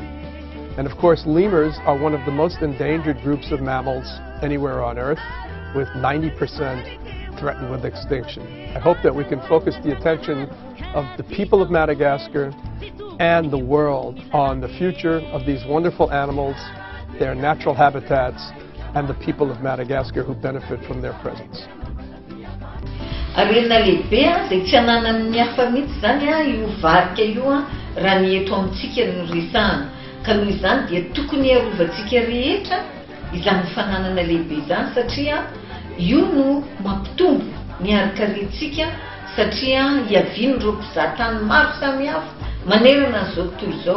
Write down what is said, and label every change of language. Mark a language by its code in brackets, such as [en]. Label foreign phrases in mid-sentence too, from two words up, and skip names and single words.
[en] And of course, lemurs are one of the most endangered groups of mammals anywhere on Earth, with 90% threatened with extinction. I hope that we can focus the attention of the people of Madagascar and the world on the future of these wonderful animals, their natural habitats, and the people of Madagascar who benefit from their presence. [mg] Arena lehibe izay tsy ananan'ny hafa mihitsy zany io varika io raha ny eto amintsika no resahana. Ka noho izany dia tokony arovantsika rehetra izany fananana lehibe izany satria io no mampitombo ny arakarentsika satria hiaviany ireo mpizahatany maro samihafa manerana an'izao tontolo izao.